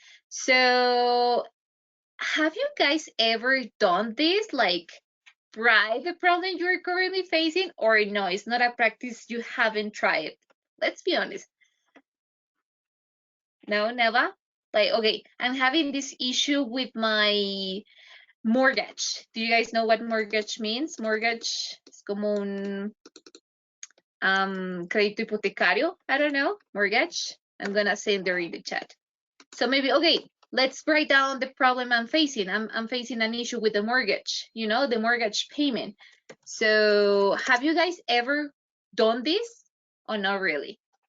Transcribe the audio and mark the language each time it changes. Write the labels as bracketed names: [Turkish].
[English] So have you guys ever done this, like write the problem you're currently facing, or no, it's not a practice you haven't tried? Let's be honest. No, never? Like, okay, I'm having this issue with my mortgage. Do you guys know what mortgage means? [Spanish] Mortgage es como un crédito hipotecario. [English] I don't know. Mortgage. I'm gonna send there in the chat. So maybe, okay, let's break down the problem I'm facing. I'm facing an issue with the mortgage, you know, the mortgage payment. So have you guys ever done this or not really?